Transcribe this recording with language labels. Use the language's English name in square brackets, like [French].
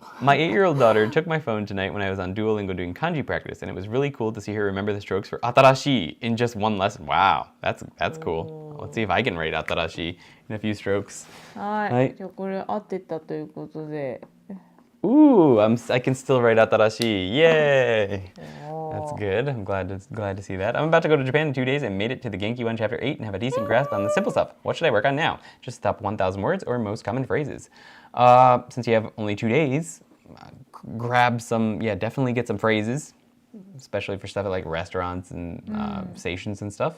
[English] My 8-year-old daughter took my phone tonight when I was on Duolingo doing kanji practice, and it was really cool to see her remember the strokes for atarashi in just 1 lesson. Wow, that's cool. Let's see if I can write atarashi in a few strokes. [Japanese] はい。はいじゃあこれ合ってたということで。 [English] Ooh, I can still write atarashi. Yay! That's good. I'm glad to see that. I'm about to go to Japan in 2 days. I made it to the Genki 1 chapter 8 and have a decent grasp on the simple stuff. What should I work on now? Just the top 1,000 words or most common phrases? Since you have only 2 days, grab some, definitely get some phrases, especially for stuff at like restaurants and stations and stuff.